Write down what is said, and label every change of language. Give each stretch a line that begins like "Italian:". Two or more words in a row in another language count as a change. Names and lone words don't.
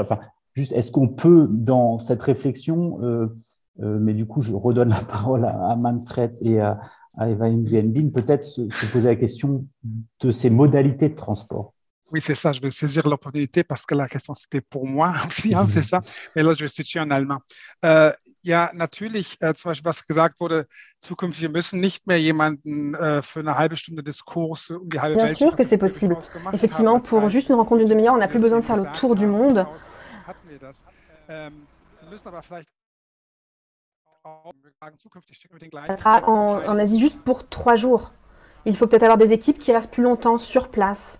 French: Enfin, juste, est-ce qu'on peut, dans cette réflexion, mais du coup, je redonne la parole à Manfred et à Eva Nguyenbin, peut-être se poser la question de ces modalités de transport. Oui, c'est ça. Je vais saisir l'opportunité parce que la question, c'était pour moi aussi, hein, c'est ça. Mais là, je vais switchen en allemand.
German: Ja, natürlich, zum Beispiel, was gesagt wurde, zukünftig, wir müssen nicht mehr jemanden für eine halbe Stunde Diskurs um die halbe Welt.
French: Bien sûr que c'est possible. Effectivement, pour juste une rencontre d'une demi-heure, on n'a plus besoin de faire le tour du monde. Ça sera en Asie juste pour 3 jours. Il faut peut-être avoir des équipes qui restent plus longtemps sur place.